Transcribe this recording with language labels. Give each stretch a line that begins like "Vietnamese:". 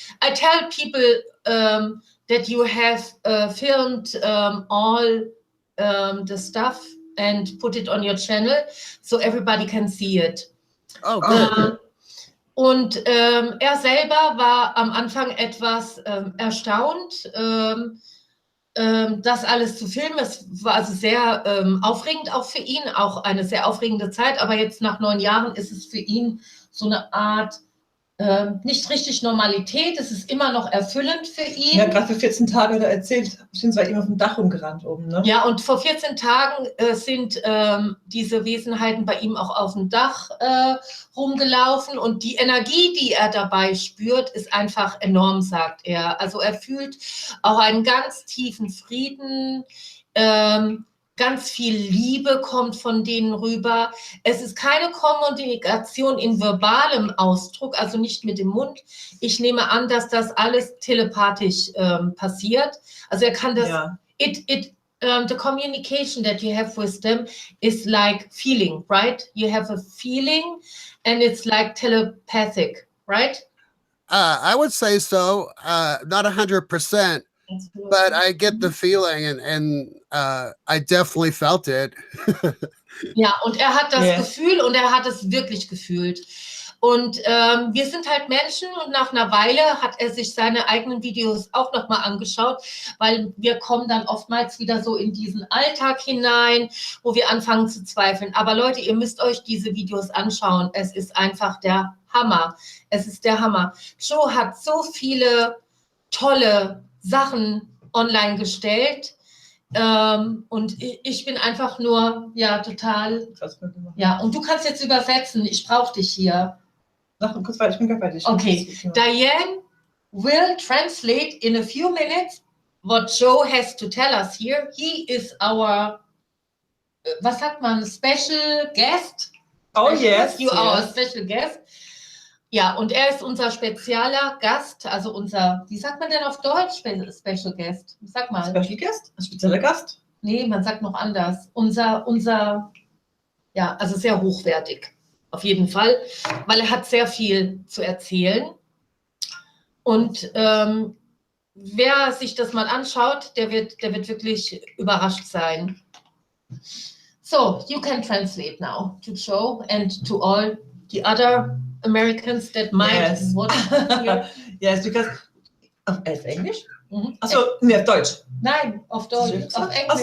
English: I tell people that you have filmed all the stuff and put it on your channel so everybody can see it. Oh, good.
German: Und er selber war am Anfang etwas erstaunt, das alles zu filmen. Es war also sehr aufregend auch für ihn, auch eine sehr aufregende Zeit. Aber jetzt nach 9 Jahren ist es für ihn so eine Art nicht richtig Normalität. Es ist immer noch erfüllend für ihn. Ja, gerade für 14 Tage, da erzählt, sind wir immer auf dem Dach rumgerannt oben, ne? Ja, und vor 14 Tagen sind diese Wesenheiten bei ihm auch auf dem Dach rumgelaufen und die Energie, die er dabei spürt, ist einfach enorm, sagt er. Also er fühlt auch einen ganz tiefen Frieden, ganz viel Liebe kommt von denen rüber. Es ist keine Kommunikation in verbalem Ausdruck, also nicht mit dem Mund. Ich nehme an, dass das alles telepathisch passiert. Also er kann das... Ja.
English: The communication that you have with them is like feeling, right? You have a feeling and it's like telepathic, right? I would say so. Not 100%. But I get the feeling and I definitely felt it.
German: Ja, und er hat das Gefühl und er hat es wirklich gefühlt. Und wir sind halt Menschen und nach einer Weile hat er sich seine eigenen Videos auch nochmal angeschaut, weil wir kommen dann oftmals wieder so in diesen Alltag hinein, wo wir anfangen zu zweifeln. Aber Leute, ihr müsst euch diese Videos anschauen. Es ist einfach der Hammer. Es ist der Hammer. Joe hat so viele tolle Sachen online gestellt. Und ich bin einfach nur, total, und du kannst jetzt übersetzen, ich brauche dich hier. Kurz weiter, ich bin gleich bei dir.
English: Okay, Diane will translate in a few minutes what Joe has to tell us here. He is our,
German: was sagt man,
English: special guest? Oh yes. You are our special guest.
German: Ja, und er ist unser spezieller Gast, also unser, wie sagt man denn auf Deutsch, Special Guest? Sag mal. Special Guest? Ein spezieller Gast? Nee, man sagt noch anders. Unser Ja, also sehr hochwertig. Auf jeden Fall, weil er hat sehr viel zu erzählen. Und wer sich das mal anschaut, der wird wirklich überrascht sein.
English: So, you can translate now to Joe and to all the other Americans that might watch here. Yes, because
German: auf Englisch? Mhm. Achso, nee, auf Deutsch. Nein, auf Deutsch, auf Englisch.